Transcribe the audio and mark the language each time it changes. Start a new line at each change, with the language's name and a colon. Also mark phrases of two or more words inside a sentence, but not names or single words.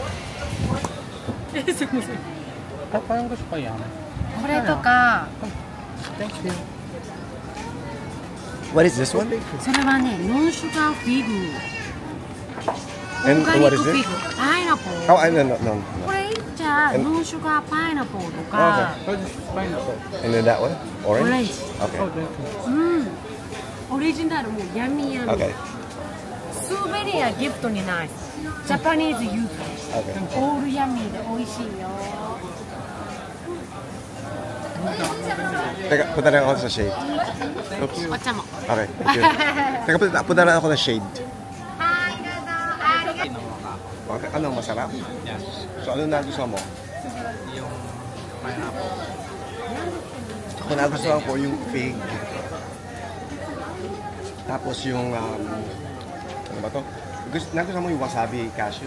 Filipino: Parang gusto ko yan.
Japanese: これとか
English: Thank you. What is this one?
Japanese: それはね、
English: non sugar fig. And
Japanese: オーガニ
English: what
Japanese: ッ
English: is
Japanese: クフィ
English: this?
Japanese: グ。パイナポー。
English: Oh, I no.
Japanese: これじゃあ、
English: And- non sugar pineapple
Japanese: とか、
English: What is pineapple? And then that one?
Japanese: オレン
English: Orange?
Japanese: ジ。
English: Okay.
Japanese: うん。オリジナルも
English: yummy yummy. Okay. souvenir gift
Japanese: にない。ジャパニーズユーズ。
English: Okay. all yummy
Japanese: で美味しいよ。
Filipino: Teka, punta lang ako sa shade. Oops.
Japanese: お茶も。
English: Okay, thank you. Teka, punta lang ako ng shade.
Japanese: はい、どうぞ。ありがとう。
Filipino: Okay, ano, masarap? Yeah. So, ano nagustuhan mo? Yung pineapple. Ako nagustuhan ko yung fig. Tapos yung, ano ba to? Nagustuhan mo yung wasabi cashew?